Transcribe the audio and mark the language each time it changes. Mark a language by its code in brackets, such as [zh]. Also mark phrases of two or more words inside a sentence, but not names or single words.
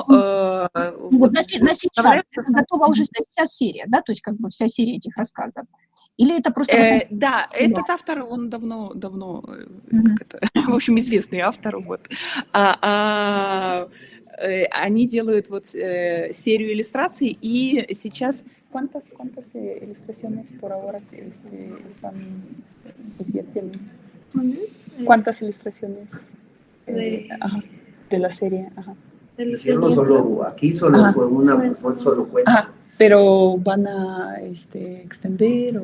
[ru] Вот на сейчас готова уже вся серия, да, то есть как бы вся серия этих рассказов? Или это просто... Да, этот автор, он давно, как это, в общем, известный автор, вот. Они делают вот серию иллюстраций, и сейчас... [es] ¿Cuántas ilustraciones por ahora están ¿Cuántas ilustraciones de la serie? Hicieron solo, aquí solo fue un solo cuento. Pero van a extender o...